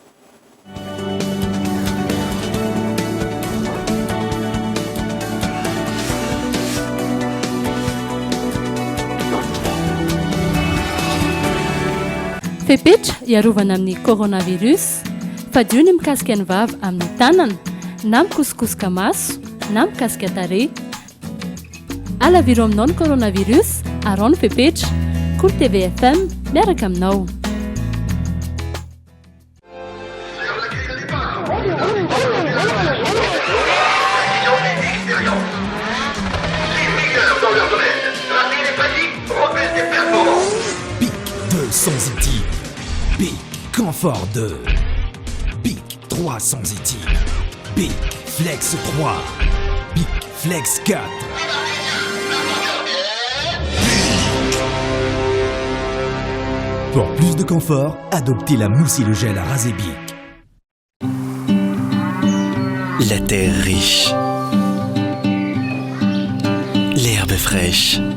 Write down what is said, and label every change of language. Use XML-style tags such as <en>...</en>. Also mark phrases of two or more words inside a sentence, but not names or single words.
<mg>Fepetra iarovana amin'ny coronavirus, fadio ny mikasika ny vava amin'ny tanana, na mikosikosoka maso, na mikasika tarehy. Alaviro aminao ny coronavirus, arao ny fepetra. Cool TV FM, miaraka aminao.</mg> <fr>Bic 200 étiles. Bic Confort 2. Bic 300 étiles. Bic Flex 3. Bic Flex 4. Pour plus de confort, adoptez la mousse et le gel à raser Bic. La terre riche. L'herbe fraîche.</fr>